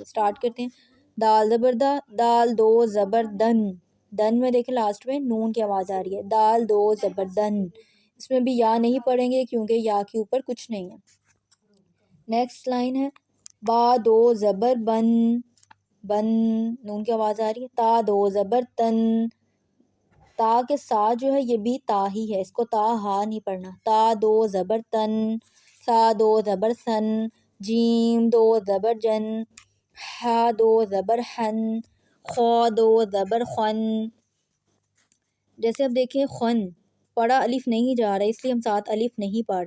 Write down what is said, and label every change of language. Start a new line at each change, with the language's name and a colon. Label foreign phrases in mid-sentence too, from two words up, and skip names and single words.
Urdu: سٹارٹ کرتے ہیں، دال زبر دا، دال دو زبر دن، دن میں دیکھیں لاسٹ میں نون کی آواز آ رہی ہے، دال دو زبر دن۔ اس میں بھی یا نہیں پڑھیں گے کیونکہ یا کے اوپر کچھ نہیں ہے۔
English: next line
Urdu: ہے با دو زبر بن، بن نون کی آواز آ رہی ہے، تا دو زبر تن، تا کے ساتھ جو ہے یہ بھی تا ہی ہے، اس کو تا ہا نہیں پڑھنا، تا دو زبر تن، سا دو زبر سن، جیم دو زبر جن، ہا دو زبر ہن، خو دو زبر خن۔ جیسے اب دیکھیں خن پڑھا الف نہیں جا رہا ہے، اس لیے ہم ساتھ الف نہیں پڑھے۔